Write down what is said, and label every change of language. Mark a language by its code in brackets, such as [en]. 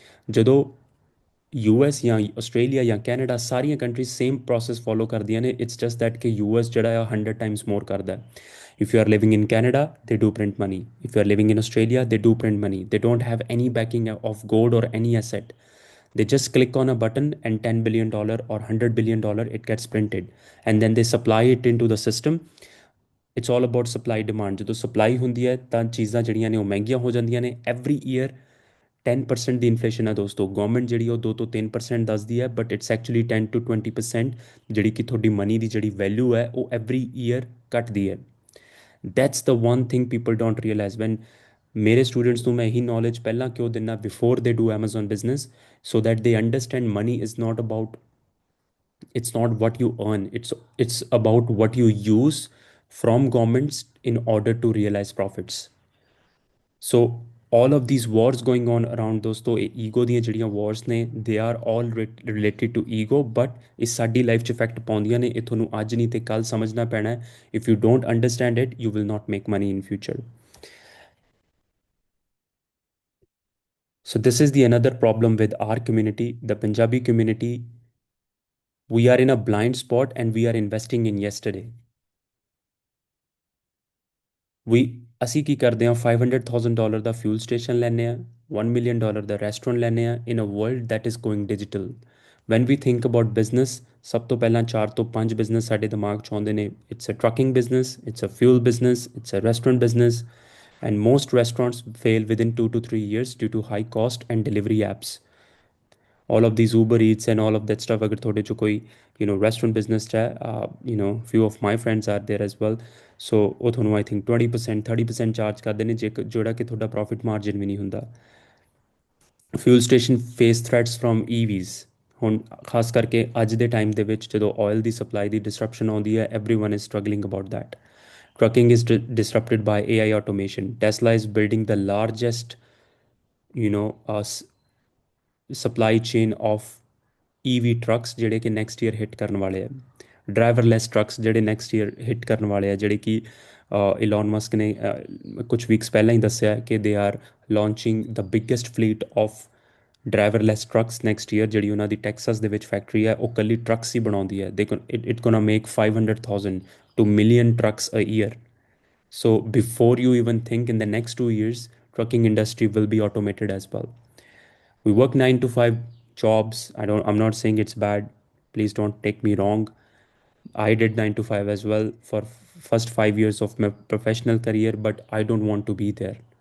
[pa] ਜਦੋਂ ਯੂਐਸ ਜਾਂ ਆਸਟ੍ਰੇਲੀਆ ਜਾਂ ਕੈਨੇਡਾ, ਸਾਰੀਆਂ ਕੰਟਰੀਜ਼ ਸੇਮ ਪ੍ਰੋਸੈਸ ਫੋਲੋ ਕਰਦੀਆਂ ਨੇ, [en] it's just that [pa] ਕਿ ਯੂਐਸ ਜਿਹੜਾ ਆ 100 ਟਾਈਮਸ ਮੋਰ ਕਰਦਾ। [en] If you are living in Canada, they do print money. If you are living in Australia, they do print money. They don't have any backing of gold or any asset. They just click on a button and $10 billion or $100 billion, it gets printed, and then they supply it into the system. It's all about supply demand. [pa] ਜਦੋਂ supply ਹੁੰਦੀ ਹੈ ਤਾਂ ਚੀਜ਼ਾਂ ਜਿਹੜੀਆਂ ਨੇ ਉਹ ਮਹਿੰਗੀਆਂ ਹੋ ਜਾਂਦੀਆਂ ਨੇ। ਐਵਰੀ ਈਅਰ 10% ਦੀ ਇਨਫਲੇਸ਼ਨ ਹੈ ਦੋਸਤੋ। ਗਵਰਨਮੈਂਟ ਜਿਹੜੀ ਉਹ 2 ਤੋਂ 3% ਦੱਸਦੀ ਹੈ, [en] but it's actually 10 to 20%, [pa] ਜਿਹੜੀ ਕਿ ਤੁਹਾਡੀ ਮਨੀ ਦੀ ਜਿਹੜੀ ਵੈਲਿਊ ਹੈ ਉਹ ਐਵਰੀ ਈਅਰ ਘਟਦੀ ਹੈ। [en] That's the one thing people don't realize. When [pa] ਮੇਰੇ ਸਟੂਡੈਂਟਸ ਨੂੰ ਮੈਂ ਇਹੀ ਨੌਲੇਜ ਪਹਿਲਾਂ ਕਿਉਂ ਦਿੰਦਾ [en] Before they do Amazon business, so that they understand money is not about, it's not what you earn, it's about what you use from governments in order to realize profits. So all of these wars going on around [pa] ਦੋਸਤੋ, ਇਹ ego ਦੀਆਂ ਜਿਹੜੀਆਂ wars ਨੇ, [en] they are all related to ego, but [pa] ਇਹ ਸਾਡੀ life 'ਚ effect ਪਾਉਂਦੀਆਂ ਨੇ। ਇਹ ਤੁਹਾਨੂੰ ਅੱਜ ਨਹੀਂ ਤੇ ਕੱਲ ਸਮਝਣਾ ਪੈਣਾ ਹੈ। [en] if you don't understand it, you will not make money in future. So this is the another problem with our community, the Punjabi community. We are in a blind spot and we are investing in yesterday. [pa] ਵੀ ਅਸੀਂ ਕੀ ਕਰਦੇ ਹਾਂ, $500,000 ਦਾ fuel station ਲੈਂਦੇ ਹਾਂ, $1 million ਦਾ restaurant ਲੈਂਦੇ ਹਾਂ, [en] In a world that is going digital. When we think about business, [pa] ਸਭ ਤੋਂ ਪਹਿਲਾਂ 4 ਤੋਂ 5 ਬਿਜ਼ਨਸ ਸਾਡੇ ਦਿਮਾਗ 'ਚ ਆਉਂਦੇ ਨੇ। [en] It's a trucking business, it's a fuel business, it's a restaurant business, and most restaurants fail within 2 to 3 years due to high cost and delivery apps. All of these Uber Eats and all of that stuff, [pa] ਅਗਰ ਤੁਹਾਡੇ 'ਚ ਕੋਈ restaurant business 'ਚ ਹੈ, [en] few of my friends are there as well. [pa] ਸੋ ਉਹ ਤੁਹਾਨੂੰ [en] I think [pa] 20% 30% charge ਕਰਦੇ ਨੇ, ਜਿਹੜਾ ਕਿ ਤੁਹਾਡਾ ਪ੍ਰੋਫਿਟ ਮਾਰਜਨ ਵੀ ਨਹੀਂ ਹੁੰਦਾ। [en] Fuel station face threats from EVs। [pa] ਹੁਣ ਖਾਸ ਕਰਕੇ ਅੱਜ ਦੇ ਟਾਈਮ ਦੇ ਵਿੱਚ ਜਦੋਂ ਆਇਲ ਦੀ ਸਪਲਾਈ ਦੀ ਡਿਸਰਪਸ਼ਨ ਆਉਂਦੀ ਹੈ, [en] Everyone is struggling about that. Trucking is disrupted by AI automation. Tesla is building the largest, you know, supply chain of EV trucks [pa] ਜਿਹੜੇ ਕਿ ਨੈਕਸਟ ਈਅਰ ਹਿੱਟ ਕਰਨ ਵਾਲੇ ਆ, ਡਰਾਈਵਰਲੈਸ ਟਰੱਕਸ ਜਿਹੜੇ ਨੈਕਸਟ ਈਅਰ ਹਿੱਟ ਕਰਨ ਵਾਲੇ ਆ, ਜਿਹੜੇ ਕਿ ਇਲਨ ਮਸਕ ਨੇ ਕੁਝ ਵੀਕਸ ਪਹਿਲਾਂ ਹੀ ਦੱਸਿਆ ਕਿ [en] They are launching the biggest fleet of driverless trucks next year. [pa] ਜਿਹੜੀ ਉਹਨਾਂ ਦੀ ਟੈਕਸਸ ਦੇ ਵਿੱਚ ਫੈਕਟਰੀ ਹੈ, ਉਹ ਕੱਲੀ ਟਰੱਕਸ ਹੀ ਬਣਾਉਂਦੀ ਹੈ। [en] They it gonna make 500,000 to million trucks a year. So before you even think, in the next 2 years, trucking industry will be automated as well. We work 9 to 5 jobs. I'm not saying it's bad. Please don't take me wrong. I did 9 to 5 as well for first 5 years of my professional career, but I don't want to be there.